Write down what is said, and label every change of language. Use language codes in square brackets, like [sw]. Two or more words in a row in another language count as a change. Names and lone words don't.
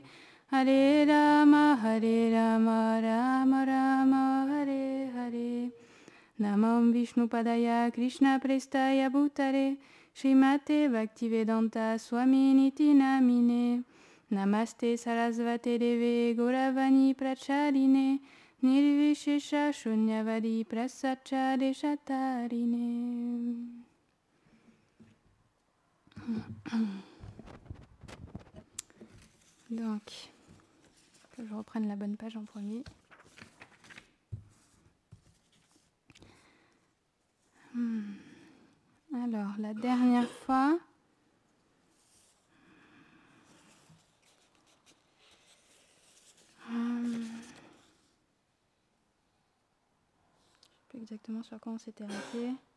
[sa] Hare Rama Rama Rama Hare Hare Namam Vishnu Padaya Krishna Prestaya Bhutare Srimate Bhaktivedanta Swami Niti Namine Namaste Sarasvate Deve Gauravani Pracharine Nirvishesha Shunyavadi Prasacha Deshatarine. [fr] Donc, que je reprenne la bonne page en premier. Alors, la dernière fois, je ne sais pas exactement sur quoi on s'était arrêté.